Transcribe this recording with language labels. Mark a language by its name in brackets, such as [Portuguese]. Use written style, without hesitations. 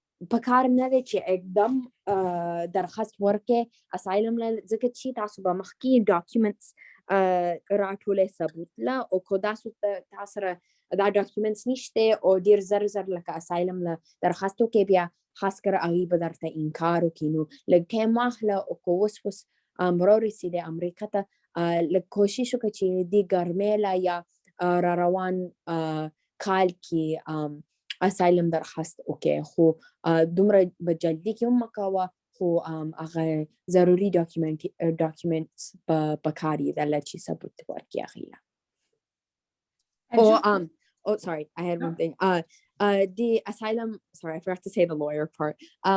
[Pashto] پکار نه دی چې एकदम درخواست ورکې اسایلم له ځکه چې تاسو به مخکې ډاکومنټس راټولې ثبوت له او کو تاسو سره دا ډاکومنټس نشته او ډیر زر لکه اسایلم له درخواستو کې بیا خاص کر هغې به درته انکار وکړي. نو لږ ټایم واخله او که اوس راورسېدې امریکا ته لږ کوشش وکړه چې دې ګرمۍ له یا را روان کال کې اسایلم درخواست وکړي. خو دومره به جلدي کې هم مه کوه، خو هغه ضروري ډاکومنټس په کار یې دله چې ثبوت ورکړي هغې له. [English] Oh, sorry, I had one thing. The asylum, sorry, I forgot to say the lawyer part.